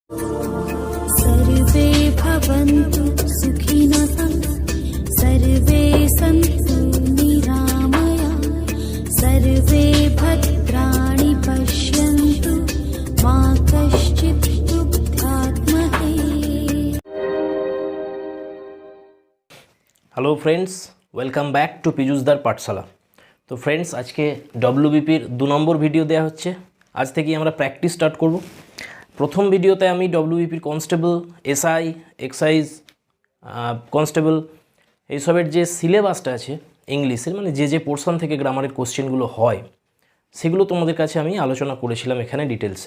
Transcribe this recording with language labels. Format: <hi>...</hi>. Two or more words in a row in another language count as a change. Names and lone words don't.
<sa>सर्वे भवन्तु सुखिनः सर्वे सन्तु निरामया सर्वे भद्राणि पश्यन्तु मा कश्चित् दुःखात्महे।</sa> <en>Hello friends, welcome back to পীযুষদার পাঠশালা।</en> <bn>তো ফ্রেন্ডস, আজকে ডব্লিউবিপির 2 নম্বর ভিডিও দেওয়া হচ্ছে। আজ থেকেই আমরা</bn> <en>practice start</en> <bn>করব। প্রথম ভিডিওতে আমি ডব্লিউবিপির</bn> <en>constable, SI, excise, constable</en> <bn>এইসবের যে সিলেবাসটা আছে ইংলিশের, মানে যে পোর্শন থেকে গ্রামারের কোশ্চেনগুলো হয় সেগুলো তোমাদের কাছে আমি আলোচনা করেছিলাম এখানে ডিটেলসে।</bn>